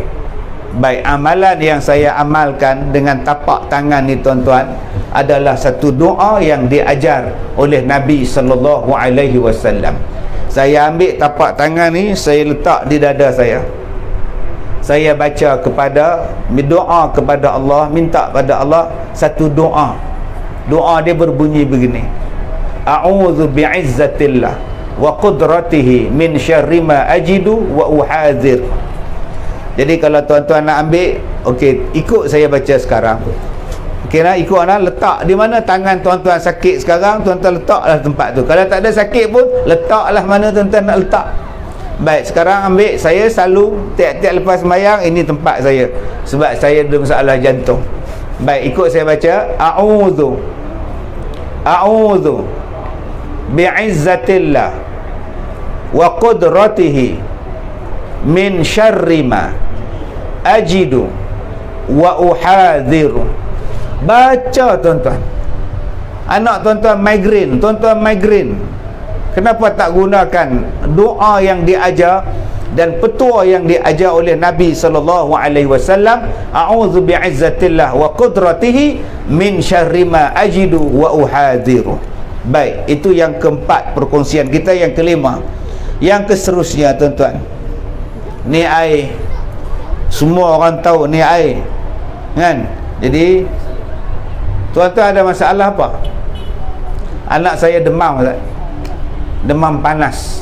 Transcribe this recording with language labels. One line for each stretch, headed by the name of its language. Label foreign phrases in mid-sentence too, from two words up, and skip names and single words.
Malay: Baik, amalan yang saya amalkan dengan tapak tangan ni tuan-tuan adalah satu doa yang diajar oleh Nabi
Arabic: صلى الله عليه وسلم.
Malay: Saya ambil tapak tangan ni, saya letak di dada saya. Saya baca kepada, berdoa kepada Allah, minta pada Allah satu doa. Doa dia berbunyi begini:
Arabic: أعوذ بعزة الله وقدرته من شر ما أجد وأحاذر.
Malay: Jadi kalau tuan-tuan nak ambil, okey, ikut saya baca sekarang. Okey nak ikut nak letak di mana tangan tuan-tuan sakit sekarang, tuan-tuan letaklah tempat tu. Kalau tak ada sakit pun, letaklah mana tuan-tuan nak letak. Baik, sekarang ambil, saya selalu tiap-tiap lepas sembahyang, ini tempat saya, sebab saya ada masalah jantung. Baik, ikut saya baca.
Arabic: أعوذ بعزة الله وقدرته من شر ما أجد وأحاذر.
Malay: Baca tuan-tuan. Anak tuan-tuan migrain, kenapa tak gunakan doa yang diajar dan petua yang diajar oleh Nabi
Arabic: صلى الله عليه وسلم? أعوذ بعزة الله وقدرته من شر ما أجد وأحاذر.
Malay: Baik, itu yang keempat perkongsian kita. Yang kelima, yang keseterusnya tuan-tuan, ni air, semua orang tahu ni air kan. Jadi tuan-tuan ada masalah apa? Anak saya demam Ustaz, demam panas.